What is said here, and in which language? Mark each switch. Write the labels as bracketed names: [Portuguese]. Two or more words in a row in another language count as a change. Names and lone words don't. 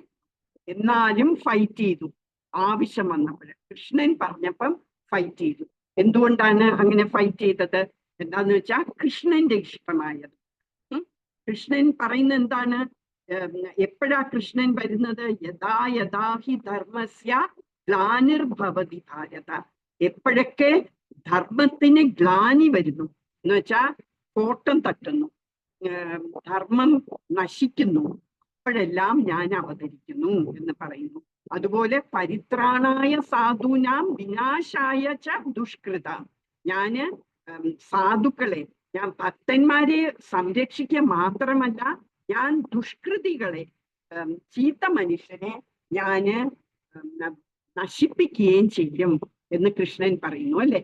[Malayalam] എന്നാലും ഫൈറ്റ് ചെയ്തു ആവശ്യം വന്നപ്പോൾ. കൃഷ്ണൻ പറഞ്ഞപ്പം ഫൈറ്റ് ചെയ്തു. എന്തുകൊണ്ടാണ് അങ്ങനെ ഫൈറ്റ് ചെയ്തത്? എന്താന്ന് വെച്ചാൽ കൃഷ്ണന്റെ ഇഷ്ടമായത്. കൃഷ്ണൻ പറയുന്നത് എന്താണ്? എപ്പോഴാ കൃഷ്ണൻ വരുന്നത്? [Sanskrit] യഥാ യഥാ ഹി ധർമ്മസ്യ ഗ്ലാനിർഭവതി ഭാരത. [Malayalam] എപ്പോഴൊക്കെ ധർമ്മത്തിന് ഗ്ലാനി വരുന്നു എന്ന് വെച്ചാൽ കോട്ടം തട്ടുന്നു, ധർമ്മം നശിക്കുന്നു, അപ്പോഴെല്ലാം ഞാൻ അവതരിക്കുന്നു എന്ന് പറയുന്നു. [Sanskrit] അതുപോലെ പരിത്രാണായ സാധൂനാം വിനാശായ ച ദുഷ്കൃത. [Malayalam] ഞാന് സാധുക്കളെ, ഞാൻ ഭക്തന്മാരെ സംരക്ഷിക്കുക മാത്രമല്ല, ഞാൻ ദുഷ്കൃതികളെ, ചീത്ത മനുഷ്യനെ ഞാന് നശിപ്പിക്കുകയും ചെയ്യും എന്ന് കൃഷ്ണൻ പറയുന്നു അല്ലെ?